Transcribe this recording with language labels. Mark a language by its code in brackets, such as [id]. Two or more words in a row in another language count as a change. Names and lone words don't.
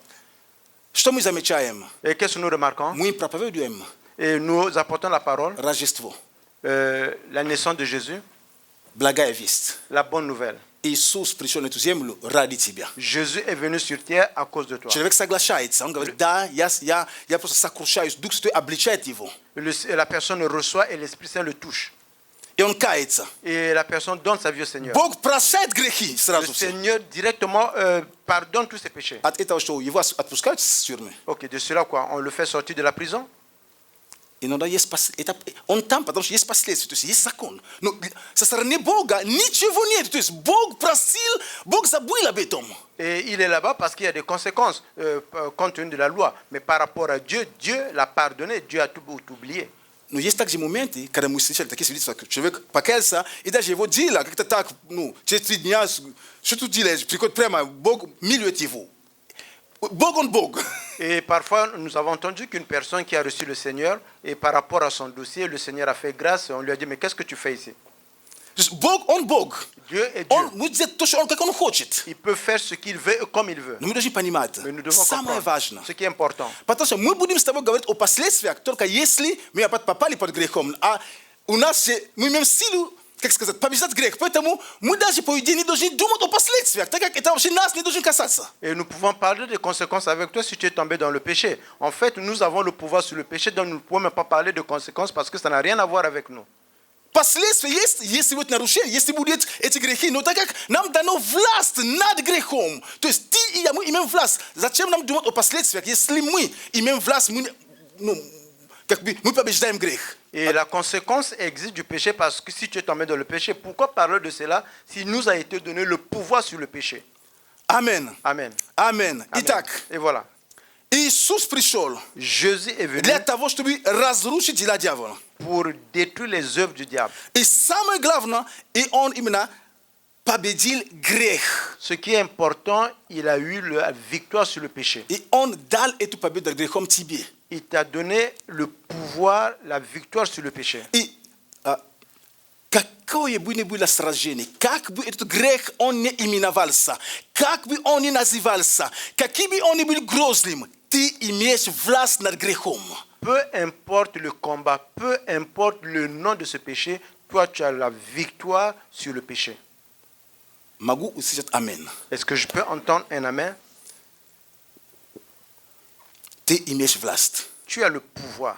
[ru] Что мы замечаем? [fr] Et qu'est-ce que nous remarquons? [ru] Мы проповедуем [fr] Et nous apportons la parole, [ru] Рождество, [fr] la naissance de Jésus, [ru] благая весть. [fr] la bonne nouvelle. [ru] Иисус пришел на эту землю ради тебя. [fr] Jésus est venu sur terre à cause de toi. [ru] Человек соглашается, он говорит, да, я просто сокрушаюсь, Дух Святой обличает его. [fr] La personne le reçoit et l'Esprit Saint le touche. [ru] И он кается. [fr] Et la personne donne sa vie au Seigneur. [ru] Бог прощает грехи [fr] Le [ru] сразу все. [fr] Seigneur directement pardonne tous ses péchés. [ru] От этого, что его отпускают с тюрьмы. [fr] Ok, de cela quoi? On le fait sortir de la prison? [ru] Иногда есть он там, потому что есть последствия, то есть есть закон. Но со стороны Бога ничего нет. То есть Бог просил, Бог забыл об этом. [fr] Et il est là-bas parce qu'il y a des conséquences compte tenu de la loi. Mais par rapport à Dieu, Dieu l'a pardonné, Dieu a tout oublié. [ru] Но есть также моменты, когда мы встречали такие свидетельства, человек покаялся, и даже его дело как-то так, через 3 дня, что тут делаешь, приходит прямо, Бог милует его. Бог он Бог. [fr] Et parfois, nous avons entendu qu'une personne qui a reçu le Seigneur, et par rapport à son dossier, le Seigneur a fait grâce, et on lui a dit, mais qu'est-ce que tu fais ici? [ru] Бог он Бог. [fr] Dieu est Dieu. [ru] Он будет делать то, что он, как он хочет. [fr] Il peut faire ce qu'il veut, comme il veut. [ru] Но мы должны понимать, [fr] Mais nous devons [ru] самое [fr] comprendre [ru] важное. [fr] ce qui est important. [ru] Потому что мы будем с тобой говорить о последствиях, только если мы опять попали под грехом. А у нас, мы имеем силу, как сказать, побеждать грех. Поэтому мы даже, по идее, не должны думать о последствиях, так как это вообще нас не должен касаться. [fr] Et nous pouvons parler des conséquences avec toi si tu es tombé dans le péché. En fait, nous avons le pouvoir sur le péché, donc nous ne pouvons même pas parler de conséquences parce que ça n'a rien à voir avec nous. [ru] Последствия есть, если будет нарушение, если будут эти грехи. Но так как нам дано власть над грехом, то есть ты и я, мы имеем власть. Зачем нам думать о последствиях, если мы имеем власть, мы побеждаем грех? [fr] Et la conséquence existe du péché parce que si tu es tombé dans le péché, pourquoi parler de cela s'il nous a été donné le pouvoir sur le péché? [ru] Amen. [fr] Amen. [ru] Amen. [fr] Amen. [ru] Итак, [fr] Et voilà. [ru] Иисус пришел [fr] Jésus est venu [ru] для того, чтобы разрушить дела дьявола. [fr] pour détruire les œuvres du diable. [ru] И самое главное, и он именно победил грех. [fr] Ce qui est important, il a eu la victoire sur le péché. [ru] И он дал эту победу над грехом тебе. [fr] Il t'a donné le pouvoir, la victoire sur le péché. [ru] И какое бы ни было сражение, как бы этот грех он не именовался, как бы он ни назывался, каким бы он ни был грозным, ты имеешь власть над грехом. [fr] Peu importe le combat, peu importe le nom de ce péché, toi tu as la victoire sur le péché. [ru] Могу услышать амин. [fr] Est-ce que je peux entendre un amen? [ru] Ты имеешь власть. [fr] Tu as le pouvoir.